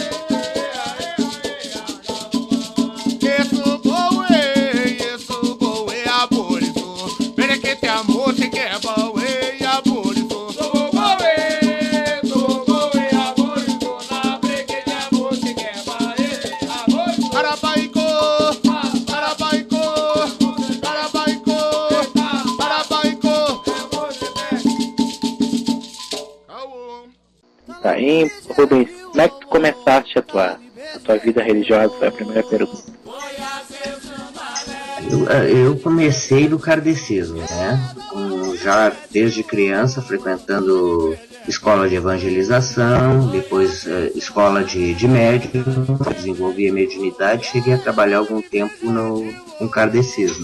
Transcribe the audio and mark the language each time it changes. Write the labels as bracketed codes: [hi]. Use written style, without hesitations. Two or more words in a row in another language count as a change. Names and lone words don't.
[pt] Isso boé, aboliço. Berequete amor, se quer boé, aboliço. Sou boe, aboliço, na brequete a você quer bater, aboliço. Arabaicô, arabaicô, arabaicô, arabaicô. Caô. Tá, e Rubens, como é que tu começaste a tua vida religiosa? Foi a primeira pergunta. Eu comecei no kardecismo, né? Já desde criança, frequentando escola de evangelização, depois escola de médium, desenvolvi a mediunidade, cheguei a trabalhar algum tempo no kardecismo.